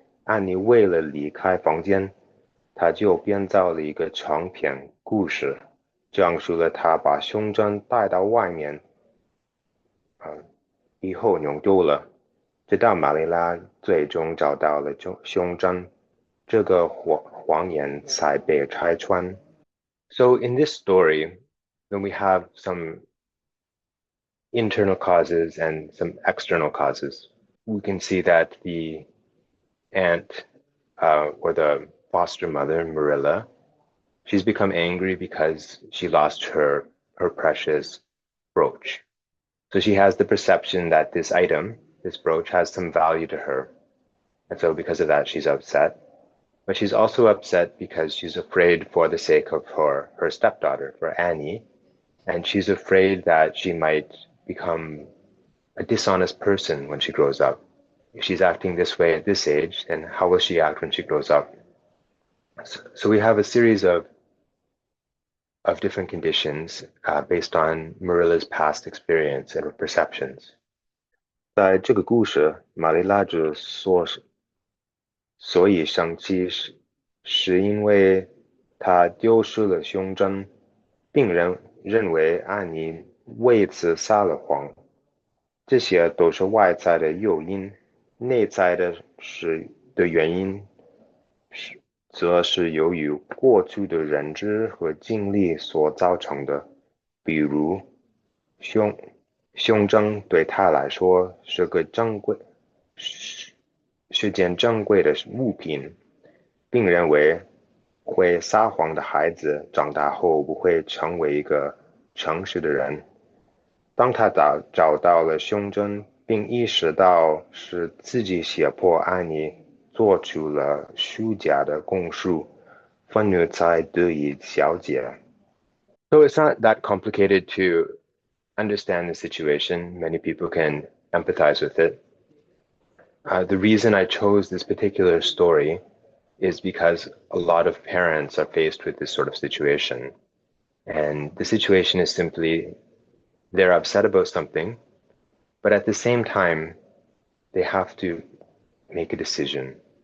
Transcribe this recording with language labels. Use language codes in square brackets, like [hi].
[zh] 安妮为了离开房间，她就编造了一个长篇故事，讲述了她把胸针带到外面以后弄丢了，直到玛丽拉最终找到了胸针，这个谎言才被拆穿。 [en] So in this story, then we have some internal causes and some external causes. We can see that the aunt or the foster mother, Marilla, she's become angry because she lost her precious brooch. So she has the perception that this item, this brooch, has some value to her. And so because of that, she's upset. but she's also upset because she's afraid for the sake of her stepdaughter, for Annie, and she's afraid that she might become a dishonest person when she grows up. If she's acting this way at this age, then how will she act when she grows up? So we have a series of different conditions based on Marilla's past experience and perceptions. [zh] 在这个故事，玛丽拉之所以生气是因为她丢失了胸针，并认为安妮为此撒了谎。这些都是外在的诱因，内在的原因则是由于过去的认知和经历所造成的。比如，胸针对他来说是件珍贵的物品，并认为会撒谎的孩子长大后不会成为一个诚实的人。当他找到了胸针，并意识到是自己胁迫安妮做出了虚假的供述，愤怒才得以消解。 [en] So it's not that complicated to understand the situation. Many people can empathize with it. The reason I chose this particular story is because a lot of parents are faced with this sort of situation. And the situation is simply they're upset about something, but at the same time, they have to make a decision.